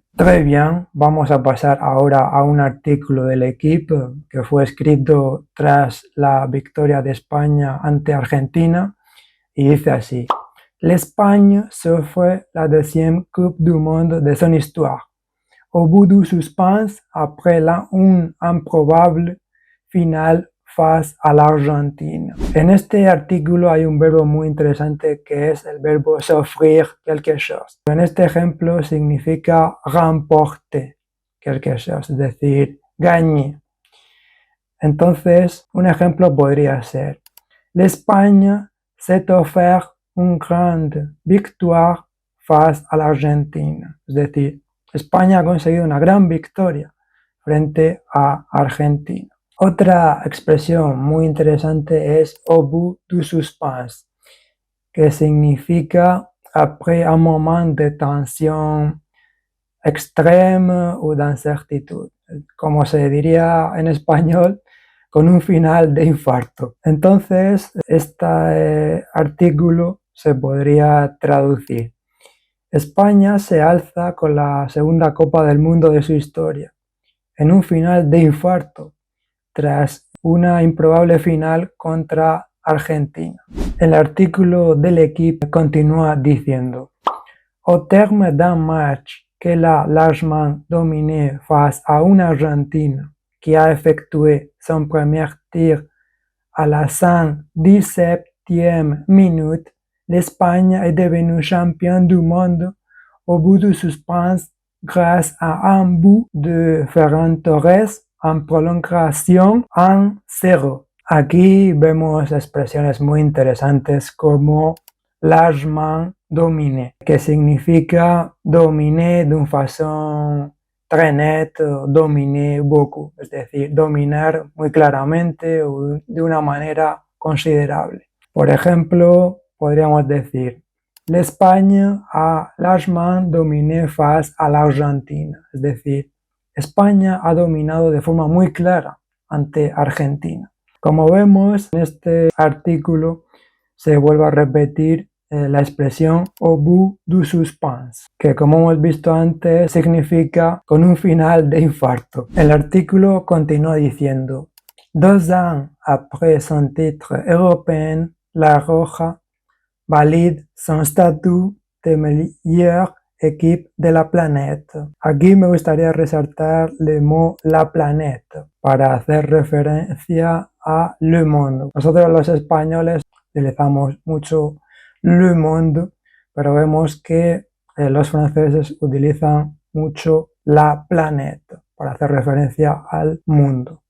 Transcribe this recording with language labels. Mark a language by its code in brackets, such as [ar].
[fr] Très bien, [es] vamos a pasar ahora a un artículo del equipo que fue escrito tras la victoria de España ante Argentina y dice así: [fr] l'Espagne s'offre la 2e Coupe du Monde de son histoire. Au bout du suspense, après une improbable finale face à l'Argentine. [es] En este artículo hay un verbo muy interesante que es el verbo [fr] s'offrir quelque chose. [es] En este ejemplo significa [fr] remporter quelque chose, [es] es decir, gagner. Entonces, un ejemplo podría ser: [fr] l'Espagne s'est offert une grande victoire face à l'Argentine. [es] Es decir, España ha conseguido una gran victoria frente a Argentina. Otra expresión muy interesante es au bout du suspense, que significa [fr] après un moment de [es] tensión extreme [fr] o d'incertitude, [es] como se diría en español, con un final de infarto. Entonces, este artículo se podría traducir: España se alza con la segunda Copa del Mundo de su historia, en un final de infarto, tras una improbable final contra Argentina. El artículo del L'Équipe continúa diciendo: [fr] Au terme d'un match qu'elle a largement dominé face à une Argentine qui a effectué son premier tir à la 117e minute, l'Espagne est devenue championne du monde au bout du suspense grâce à un but de Ferran Torres [es] en prolongación [fr] 1-0. [es] Aquí vemos expresiones muy interesantes como largement dominé, que significa [fr] dominé d'une façon très nette, dominé beaucoup, [es] es decir, dominar muy claramente o de una manera considerable. Por ejemplo, podríamos decir: [fr] l'Espagne a largement dominé face à l'Argentine, [es] es decir, España ha dominado de forma muy clara ante Argentina. Como vemos en este artículo, se vuelve a repetir la expresión au bout du suspense, que como hemos visto antes significa con un final de infarto. El artículo continúa diciendo: [fr] 2 ans après son titre européen, La Roja valide son statut de meilleure équipe de la planète. [es] Aquí me gustaría resaltar el mot la planète para hacer referencia a Le Monde. Nosotros los españoles utilizamos mucho Le Monde, pero vemos que los franceses utilizan mucho la planète para hacer referencia al mundo.